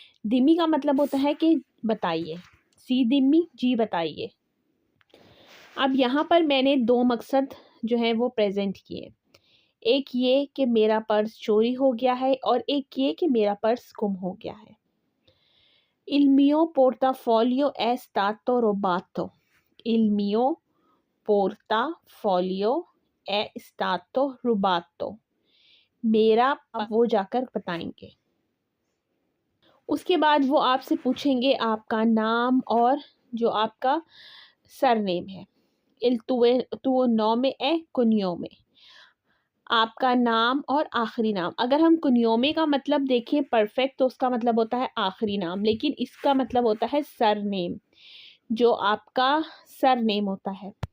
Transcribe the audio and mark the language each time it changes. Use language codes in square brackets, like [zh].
[hi] दिम्मी का मतलब होता है कि बताइए। [it] सी दिम्मी, [hi] जी बताइए। अब यहाँ पर मैंने दो मकसद जो है वो प्रेजेंट किए। एक ये कि मेरा पर्स चोरी हो गया है और एक ये कि मेरा पर्स गुम हो गया है। [it] Il mio portafoglio è stato rubato। Il mio portafoglio è stato rubato। [hi] मेरा, अब वो जाकर बताएंगे। उसके बाद वो आपसे पूछेंगे आपका नाम और जो आपका सरनेम है। [it] Il tuo nome è cognome। [hi] आपका नाम और आखिरी नाम। अगर हम कुनियोमे का मतलब देखें परफेक्ट तो उसका मतलब होता है आखिरी नाम, लेकिन इसका मतलब होता है सरनेम, जो आपका सरनेम होता है।